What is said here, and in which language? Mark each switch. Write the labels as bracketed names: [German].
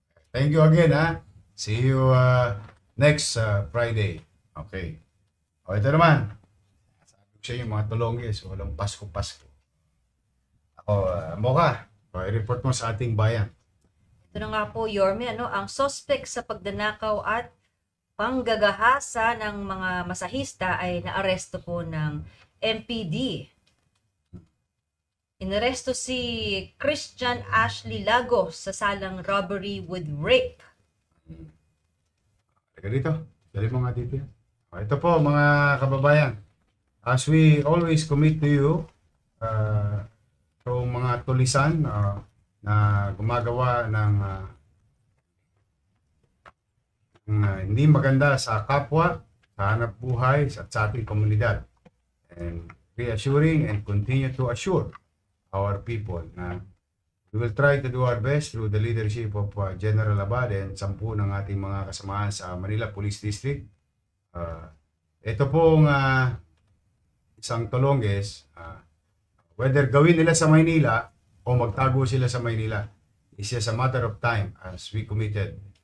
[English] Thank you again See you next Friday. [Filipino] Okay. O ito naman. Sabi ko sa inyo mga tulonggis, walang Pasko-Pasko. Ako, Mocha, i-report mo sa ating bayan. Ito na nga po, Yorme, ang suspect sa pagdanakaw at panggagahasa ng mga masahista ay naaresto po ng MPD. Inaresto si Christian Ashley Lagos sa salang robbery with rape. Teka dito. Dali mo nga dito yan. Ito po mga kababayan. [English] As we always commit to you, [Filipino] itong mga tulisan na gumagawa ng hindi maganda sa kapwa, sa hanap buhay, at sa ating komunidad. [English] And reassuring and continue to assure our people na we will try to do our best through the leadership of General Abad and 10 [Filipino] ng ating mga kasamahan sa [English] Manila Police District. [Filipino] Ito pong isang tulongges, whether gawin nila sa Maynila o magtago sila sa Maynila, [English] is just a matter of time as we committed.